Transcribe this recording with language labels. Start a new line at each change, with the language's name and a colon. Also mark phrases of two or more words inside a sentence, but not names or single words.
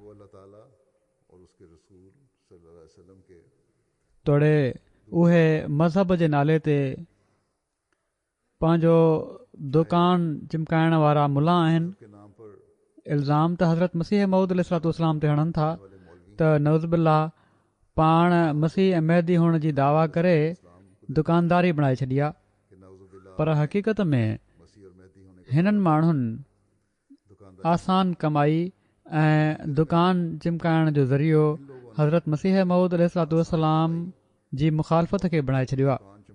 Urdu: वो अल्लाह ताला और उसके रसूल
Arabic: صلى الله عليه وسلم
Urdu: के
Sindhi: तोड़े उहे मज़हब जे नाले ते पंहिंजो दुकान चिमकाइण वारा मुला आहिनि।
Urdu: के नाम पर
Sindhi: इल्ज़ाम त हज़रत मसीह मऊद
Arabic: عليه الصلاة والسلام
Sindhi: ते हणनि था
Urdu: वाले मौलवी
Sindhi: त नवज़बिल्ला पाण मसीह ऐं महदी हुअण जी दावा करे दुकानदारी बणाए छॾी आहे। पर हक़ीक़त में हिननि माण्हुनि आसान कमाई ऐं दुकान चिमकाइण जो ज़रियो हज़रत मसीह मऊद अलैहिस्सलाम जी मुखालफ़त खे बणाए छॾियो आहे।